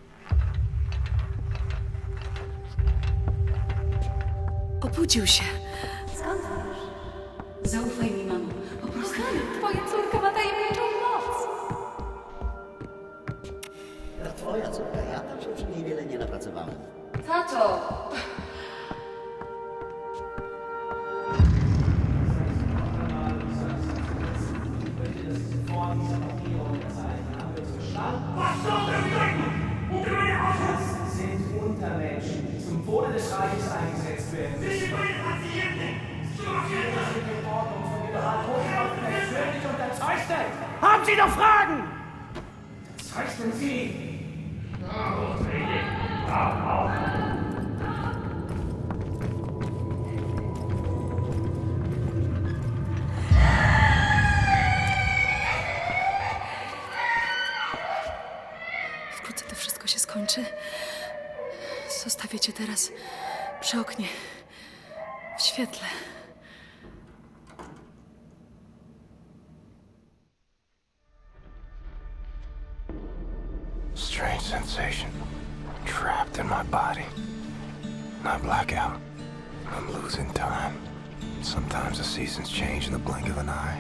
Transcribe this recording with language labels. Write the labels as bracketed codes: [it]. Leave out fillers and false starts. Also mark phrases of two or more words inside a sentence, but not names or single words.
[pl] Obudził się. Skąd wiesz? Zaufaj mi, mamo. Po prostu twoja córka ma tajemniczą moc. To twoja córka, ja tam się przy niej wiele nie napracowałem. Tato! [de] Sind Untermenschen, die zum Wohle des Reiches eingesetzt werden müssen. Sie sind in Ordnung von General Hochhaus persönlich unterzeichnet. Haben Sie noch Fragen? Zeichnen Sie. [pl] Wkrótce to wszystko się skończy. Zostawię cię teraz przy oknie. W świetle. [en] Strange sensation. Trapped in my body. I black out. I'm losing time. Sometimes the seasons change in the blink of an eye.